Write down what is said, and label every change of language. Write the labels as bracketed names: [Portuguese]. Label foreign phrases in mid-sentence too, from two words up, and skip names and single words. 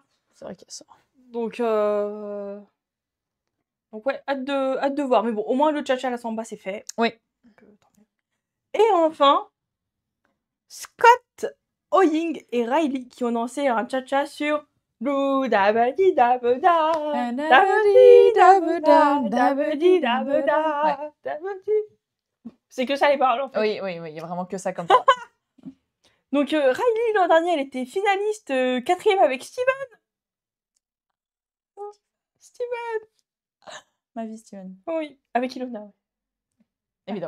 [French] C'est vrai qu'il y a ça. Donc ouais, hâte de voir. Mais bon, au moins, le cha-cha, la samba, c'est fait. Oui. Donc, tant mieux. Et enfin, Scott Owing et Riley qui ont dansé un cha-cha sur Blue dabadi dabada dabadi dabada dabadi dabada dabadi. C'est que ça les paroles en fait. Oui, il y a vraiment que ça comme ça. Donc Riley l'an dernier, elle était finaliste 4e avec Steven. Steven. Ma vie, Steven. Oui, avec Ilona. Ouais. Évidemment.